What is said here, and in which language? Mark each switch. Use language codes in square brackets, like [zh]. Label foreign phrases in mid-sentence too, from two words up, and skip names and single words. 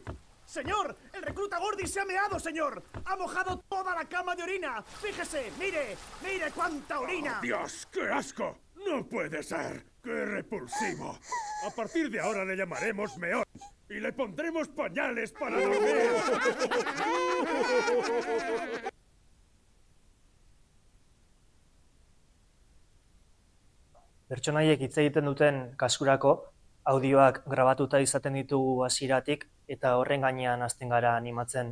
[es] Señor, el recluta Gordy se ha meado, señor. Ha mojado toda la cama de orina. Fíjese, mire cuánta orina. ¡Dios, qué asco! ¡No puede ser! ¡Qué repulsivo! A partir de ahora le llamaremos Meón y le pondremos pañales para dormir. [eu] Pertsonaiek hitz egiten duten kasurako, audioak grabatuta izaten ditugu hasieratik eta horren gainean hasten gara animatzen.